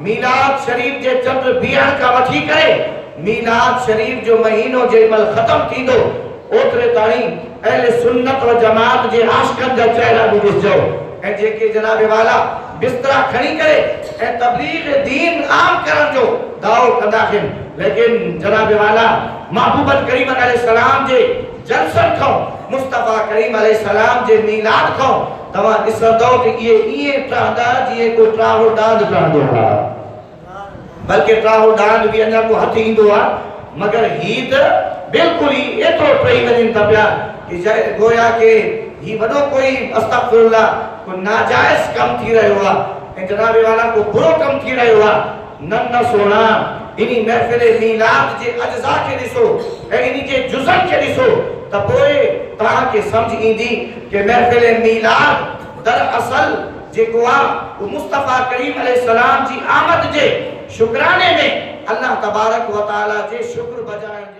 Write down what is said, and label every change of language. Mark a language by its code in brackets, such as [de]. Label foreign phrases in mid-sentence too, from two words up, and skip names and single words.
[sd] मीलाद शरीफ जे चंड बीहण खां वठी करे मीलाद शरीफ जो महीनो जेमहिल ख़त्म थींदो ओतिरे ताईं अहले सुन्नत व जमात जे आशिक़नि जा चेहरा बि ॾिसजो ऐं जेके जनाब वाला बिस्तरा खणी करे ऐं तबलीग दीन आम करण जो दावो कंदा आहिनि लेकिन जनाब वाला महबूब करीम अलैहिस्सलाम जे जलसन खां मुस्तफ़ा करीम अलैहिस्सलाम जे मीलाद खां तव्हां ॾिसंदो त इहे ईअं ठहंदा जीअं को ट्राहो डांद ठहंदो आहे। बल्कि ट्राहो डांद बि अञा को हथ ईंदो आहे मगर ही त बिल्कुल ही एतिरो टही वञनि था पिया कि गोया के ही वॾो कोई अस्तग़फिरुल्लाह को नाजायज़ कम थी रहियो आहे ऐं जनाब वाला को बुरो कम थी रहियो आहे। न सोना इन्ही महफ़िल मीलाद जे अज्ज़ा खे ॾिसो ऐं इन्ही जे जुज़न खे ॾिसो त पोइ तव्हांखे सम्झ ईंदी कि महफ़िल मीलाद दरअसल जेको आहे वो मुस्तफ़ा करीम अलैहिस्सलाम जी आमद जे शुक्राने में [ar] الله تبارك وتعالى [sd] जे शुक्र बजाए